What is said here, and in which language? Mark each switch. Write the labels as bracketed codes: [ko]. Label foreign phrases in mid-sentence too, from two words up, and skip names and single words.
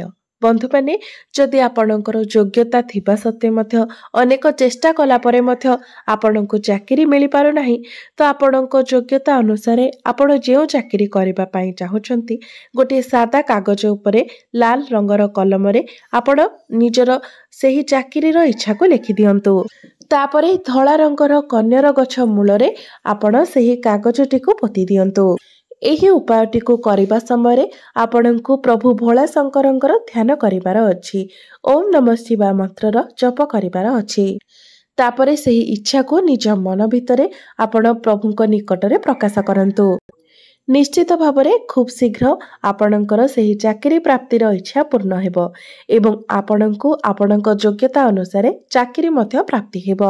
[or] ବନ୍ଧୁ ମାନେ ଯଦି ଆପଣଙ୍କର ଯୋଗ୍ୟତା ଥିବା ସତ୍ତ୍ୱେ ମଧ୍ୟ ଅନେକ ଚେଷ୍ଟା କଲା ପରେ ମଧ୍ୟ ଆପଣଙ୍କୁ ଚାକିରି ମିଳି ପାରୁ ନାହିଁ ତେବେ ଆପଣଙ୍କ ଯୋଗ୍ୟତା ଅନୁସାରେ ଆପଣ ଯେଉଁ ଚାକିରି କରିବା ପାଇଁ ଚାହୁଁଛନ୍ତି ଗୋଟେ ସାଦା କାଗଜ ଉପରେ ଲାଲ ରଙ୍ଗର କଲମ ରେ ଆପଣ ନିଜର ସେହି ଚାକିରିର ଇଚ୍ଛା କୁ ଲେଖି ଦିଅନ୍ତୁ। ତାପରେ ଧଳା ରଙ୍ଗର କନିଆର ଗଛ ମୂଳରେ ଆପଣ ସେହି କାଗଜଟି କୁ ପୋତି ଦିଅନ୍ତୁ। ଏହି ଉପାୟଟି କୁ କରିବା ସମୟ ଆପଣଙ୍କୁ ପ୍ରଭୁ ଭୋଳା ଶଙ୍କରଙ୍କର ଧ୍ୟାନ କରିବାର ଅଛି। [sa] ओम नमः शिवाय [or] ମନ୍ତ୍ରର ଜପ କରିବାର ଅଛି। ତାପରେ ସେହି ଇଚ୍ଛା କୁ ନିଜ ମନ ଭିତରେ ଆପଣ ପ୍ରଭୁଙ୍କ ନିକଟରେ ପ୍ରକାଶ କରନ୍ତୁ। ନିଶ୍ଚିତ ଭାବରେ ଖୁବ ଶୀଘ୍ର ଆପଣଙ୍କର ସେହି ଚାକିରି ପ୍ରାପ୍ତିର ଇଚ୍ଛା ପୂର୍ଣ୍ଣ ହେବ ଏବଂ ଆପଣଙ୍କୁ ଆପଣଙ୍କ ଯୋଗ୍ୟତା ଅନୁସାରେ ଚାକିରି ମଧ୍ୟ ପ୍ରାପ୍ତି ହେବ।